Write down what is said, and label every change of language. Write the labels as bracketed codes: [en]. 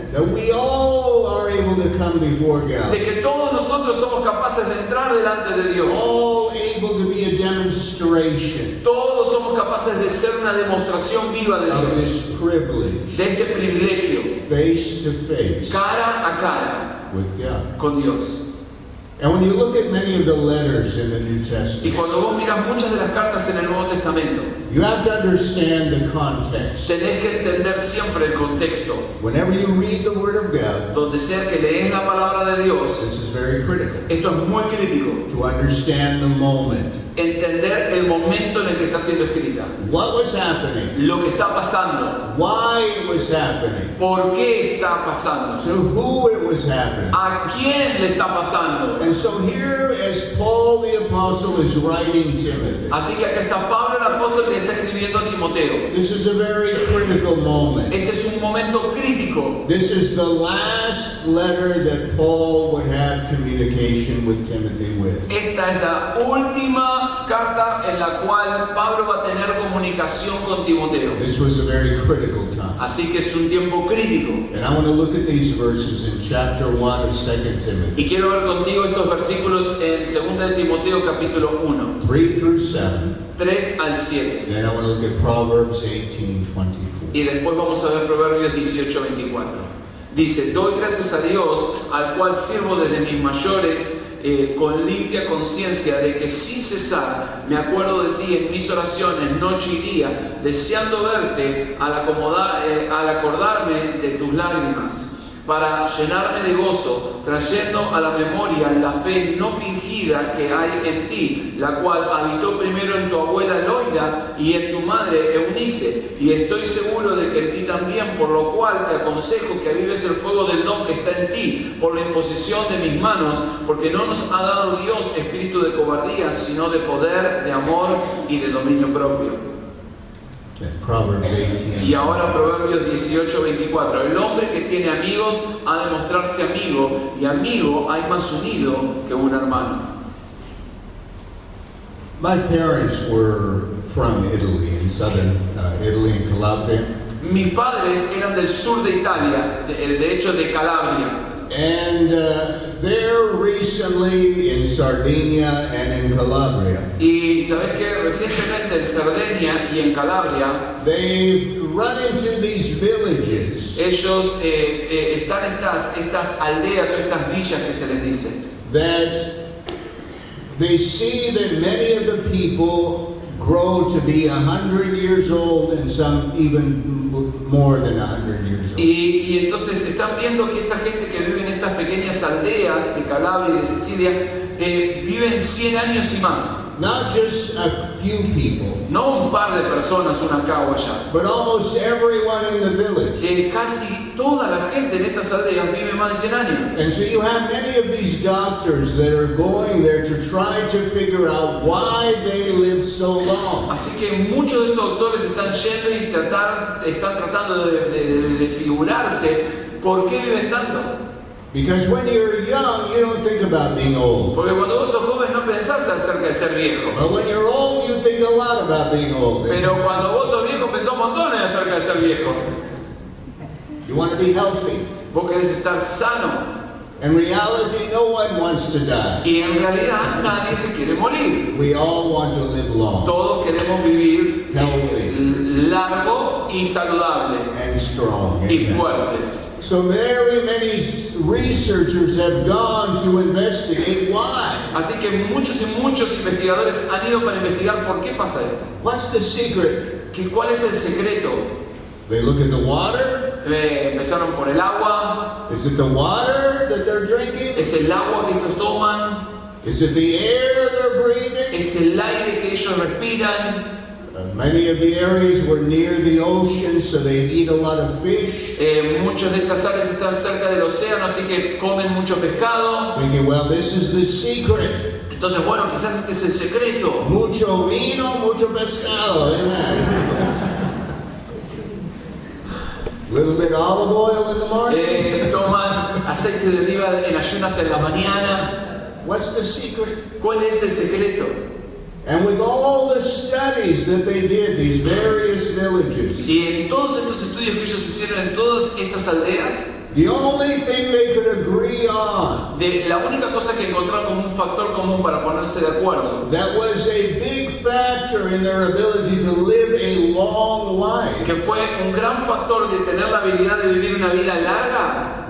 [en] That we all are able to come before God. [es] De que todos nosotros somos capaces de entrar delante de Dios. [en] All able to be a demonstration [es] Todos somos capaces de ser una demostración viva de [en] of [es] Dios. [en] this privilege, [es] De este privilegio, [en] face to face [es] cara a cara [en] with God. [es] con Dios. [en] And when you look at many of the letters in the New [es] Y [en] Testament, [es] cuando vos miras muchas de las cartas en el Nuevo Testamento, [en] you have to understand the context. [es] tenés que entender siempre el contexto. [en] Whenever you read the Word of God, [es] Donde sea que lees la palabra de Dios, [en] this is very critical [es] esto es muy crítico. [en] to understand the moment. [es] Entender el momento en el que está siendo escrita. [en] What was happening? [es] Lo que está pasando. [en] Why it was happening? [es] ¿Por qué está pasando? [en] To who it was happening? [es] ¿A quién le está pasando? [en] And so here, as Paul the Apostle is writing Timothy, [es] Así que acá está Pablo el apóstol que está escribiendo a Timoteo. [en] this is a very critical moment. [es] Este es un momento crítico. [en] This is the last letter that Paul would have communication with Timothy with. [es] Esta es la última carta en la cual Pablo va a tener comunicación con Timoteo. [en] This was a very critical time. [es] Así que es un tiempo crítico. [en] And I want to look at these verses in chapter 1 of 2 Timothy, [es] Y quiero ver contigo estos versículos en 2 de Timoteo capítulo 1, [en] 3 through 7. [es] 3 al 7. [en] Then I want to look at Proverbs 18:24. [es] Y después vamos a ver Proverbios 18:24. Dice, doy gracias a Dios, al cual sirvo desde mis mayores, con limpia conciencia, de que sin cesar me acuerdo de ti en mis oraciones, noche y día, deseando verte al acordarme de tus lágrimas, para llenarme de gozo, trayendo a la memoria la fe no fingida que hay en ti, la cual habitó primero en tu abuela Loida y en tu madre Eunice, y estoy seguro de que en ti también, por lo cual te aconsejo que avives el fuego del don que está en ti, por la imposición de mis manos, porque no nos ha dado Dios espíritu de cobardía, sino de poder, de amor y de dominio propio. [en] Proverbs 18. [es] Y ahora Proverbios 18:24. El hombre que tiene amigos ha de mostrarse amigo, y amigo hay más unido que un hermano. [en] My parents were from Italy, in southern Italy, in Calabria. [es] Mis padres eran del sur de Italia, de hecho de Calabria. [en] And there recently in Sardinia and in Calabria, [es] Y sabes que recientemente en Cerdeña y en Calabria, [en] they've run into these villages [es] ellos están estas aldeas o estas villas que se les dice. [en] that they see that many of the people grow to be 100 years old and some even more than 100 years old. [es] Y entonces están viendo que esta gente que vive en estas pequeñas aldeas de Calabria y de Sicilia viven 100 años y más. [en] Not just a few people, [es] No un par de personas, una acá o allá. [en] but almost everyone in the village. [es] Casi toda la gente en estas aldeas vive más de 100 años. [en] And so you have many of these doctors that are going there to try to figure out why they live so long. [es] Así que muchos de estos doctores están yendo y están tratando de figurarse por qué viven tanto. [en] Because when you're young, you don't think about being old. [es] Porque cuando vos sos joven no pensás acerca de ser viejo. [en] But when you're old, you think a lot about being old. [es] Pero cuando vos sos viejo pensás montones acerca de ser viejo. [en] You want to be healthy. [es] Vos querés estar sano. [en] In reality, no one wants to die. [es] Y en realidad nadie se quiere morir. [en] We all want to live long, [es] Todos queremos vivir [en] healthy, [es] largo y saludable [en] and strong. [es] y [en] Amen. [es] fuertes. [en] So very many researchers have gone to investigate why. [es] Así que muchos investigadores han ido para investigar por qué pasa esto. [en] What's the secret? [es] ¿Cuál es el secreto? [en] They look at the water, [es] Empezaron por el agua. [en] Is it the water that they're drinking? [es] ¿Es el agua que estos toman? [en] Is it the air they're breathing? [es] ¿Es el aire que ellos respiran? [en] Many of the areas were near the ocean, so they eat a lot of fish. [es] Muchas de estas áreas están cerca del océano, así que comen mucho pescado. [en] Thinking, well, this is the secret. [es] Entonces, bueno, quizás este es el secreto. Mucho vino, mucho pescado. [en] Amen. Little bit olive oil in the morning. [es] Toman aceite de oliva en ayunas en la mañana. [en] What's the secret? [es] ¿Cuál es el secreto? [en] And with all the studies that they did, these various villages, [es] Y en todos estos estudios que ellos hicieron en todas estas aldeas, [en] the only thing they could agree on, [es] la única cosa que encontraron como un factor común para ponerse de acuerdo, [en] that was a big factor in their ability to live a long life, [es] que fue un gran factor de tener la habilidad de vivir una vida larga,